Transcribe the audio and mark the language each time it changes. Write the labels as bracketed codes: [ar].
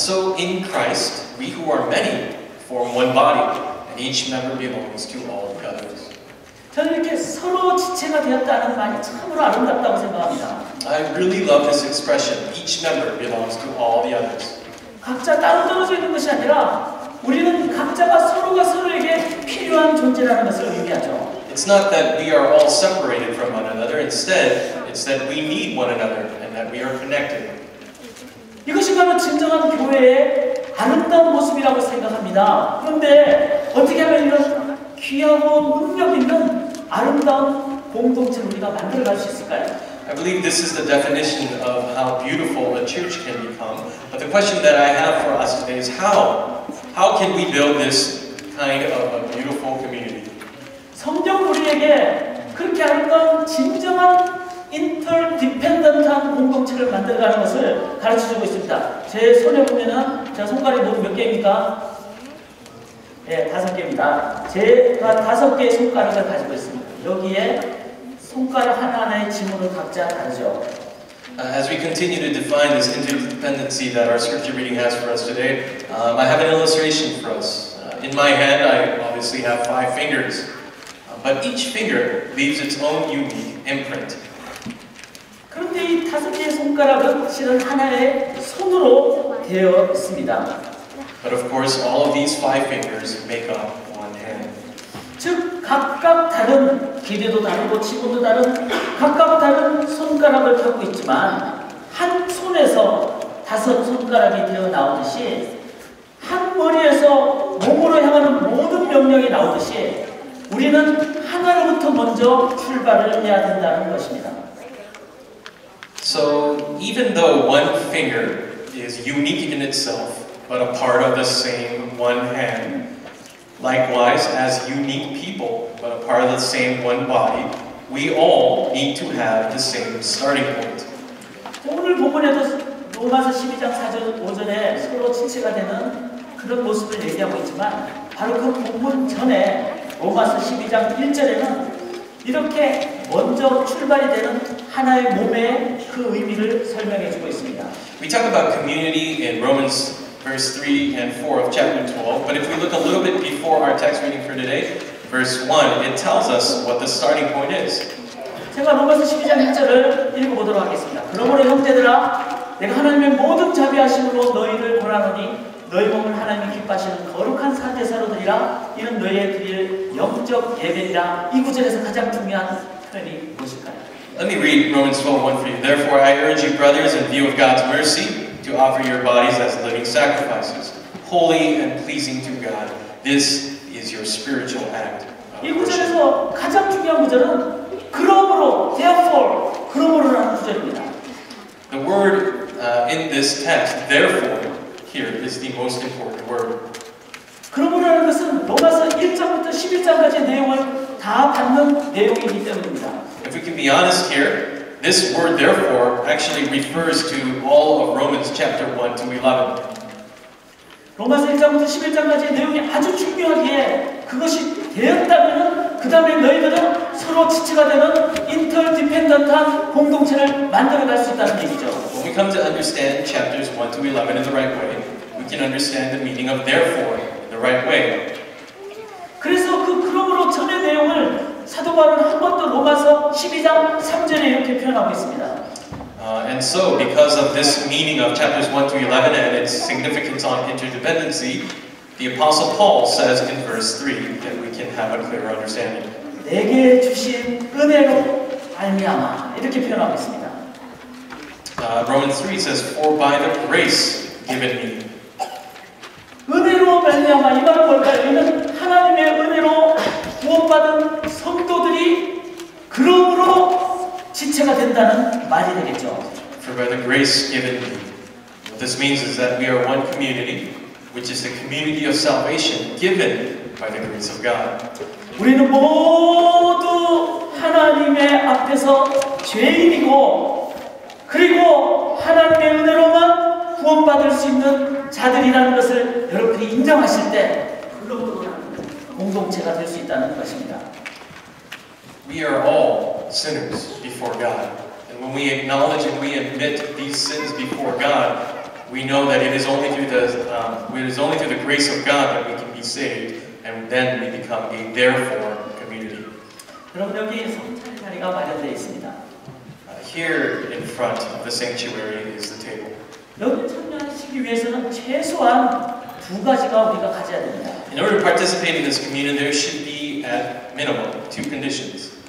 [en] So in Christ, we who are many form one body, and each member belongs to all the others. [ko] 저는 이렇게 서로 지체가 되었다는 말이 참으로 아름답다고 생각합니다. [en] I really love this expression. Each member belongs to all the others. [ko] 각자 따로 떨어져 있는 것이 아니라 우리는 각자가 서로가 서로에게 필요한 존재라는 것을 의미하죠. [en] It's not that we are all separated from one another. Instead, it's that we need one another and that we are connected. [ko] 이것이 바로 진정한 교회의 아름다운 모습이라고 생각합니다. 그런데 어떻게 하면 이런 귀하고 능력 있는 아름다운 공동체를 우리가 만들어갈 수 있을까요? [en] I believe this is the definition of how beautiful a church can become. But the question that I have for us today is how? How can we build this kind of a beautiful community? [ko] 성경 우리에게 그렇게 아름다운 진정한 인터디펜던트한 공동체를 만들어가는 것을 가르쳐주고 있습니다. 제 손에 보면은 제가 손가락이 모두 몇 개입니까? 네, 5개입니다. 제가 5개의 손가락을 가지고 있습니다. 여기에 손가락 하나하나의 지문을 각자 다르죠. [en] As we continue to define this interdependency that our scripture reading has for us today, I have an illustration for us. In my hand, I obviously have 5 fingers, but each finger leaves its own unique imprint. [ko] 그런데 이 5개의 손가락은 실은 하나의 손으로 되어 있습니다. [en] But of course, all of these 5 fingers make up one hand. [ko] 즉 각각 다른 기대도 다르고 지문도 다른 각각 다른 손가락을 갖고 있지만 한 손에서 5 손가락이 되어 나오듯이 한 머리에서 몸으로 향하는 모든 명령이 나오듯이 우리는 하나로부터 먼저 출발을 해야 된다는 것입니다. [en] So even though one finger is unique in itself, but a part of the same one hand, likewise, as unique people, but a part of the same one body, we all need to have the same starting point. [ko] 오늘 본문에도 로마서 12장 4절 5절에 서로 지체가 되는 그런 모습을 얘기하고 있지만 바로 그 본문 전에 로마서 12장 1절에는 이렇게 먼저 출발이 되는 하나의 몸의 그 의미를 설명해 주고 있습니다. [en] We talk about community in Romans verse 3 and 4 of chapter 12, but if we look a little bit before our text reading for today, verse 1, it tells us what the starting point is. [ko] 제가 로마서 12장 1절을 읽어보도록 하겠습니다. 그러므로 형제들아, 내가 하나님의 모든 자비하심으로 너희를 권하노니 너희 몸을 하나님이 기뻐하시는 거룩한 산제사로 드리라. 이는 너희의 드릴 영적 예배이라. 이 구절에서 가장 중요한 표현이 무엇일까요? [en] Let me read Romans 12:1 for you. Therefore I urge you, brothers, in view of God's mercy, to offer your bodies as living sacrifices, holy and pleasing to God. This is your spiritual act. [ko] 이 구절에서 가장 중요한 구절은 그러므로, [en] therefore, [ko] 그러므로라는 구절입니다. [en] The word in this text, therefore, here is the most important word. [ko] 그러므로라는 것은 로마서 1장부터 11장까지의 내용을 다 받는 내용이기 때문입니다. [en] If we can be honest here, this word therefore actually refers to all of Romans chapter 1 to 11. [ko] 로마서 1장부터 11장까지의 내용이 아주 중요하기에 그것이 되었다면 그 다음에 너희들은 서로 지체가 되는 인터디펜던트한 공동체를 만들어갈 수 있다는 얘기죠. [en] When we come to understand chapters 1 to 11 in the right way, we can understand the meaning of therefore in the right way. [ko] 그래서 그러므로 전의 내용을 사도 바울은 한 번 더 로마서 12장 3절에 이렇게 표현하고 있습니다. [en] And so, because of this meaning of chapters 1 to 11 and its significance on interdependency, the Apostle Paul says in verse 3 that we can have a clearer understanding. [ko] 내게 주신 은혜로 말미암아 이렇게 표현하고 있습니다. [en] Romans 3 says, For by the grace given me. [ko] 은혜로 말미암아 이 말은 뭘까요? 이는 하나님의 은혜로 구원받은 성도들이 그러므로 지체가 된다는 말이 되겠죠. [en] For by the grace given me. What this means is that we are one community, which is the community of salvation given by the grace of God. [ko] 우리는 모두 하나님의 앞에서 죄인이고 그리고 하나님의 은혜로만 구원받을 수 있는 자들이라는 것을 여러분이 인정하실 때 공동체가 될 수 있다는 것입니다. [en] We are all sinners before God. And when we acknowledge and we admit these sins before God, we know that it is only through the grace of God that we can be saved, and then we become a therefore community. [ko] 여러분 여기 성찬 자리가 마련되어 있습니다. [en] Here in front of the sanctuary is the table. [ko] 여기 참여하시기 위해서는 최소한 두 가지가 우리가 가져야 됩니다. [en] In order to participate in this communion, there should be at minimum two conditions.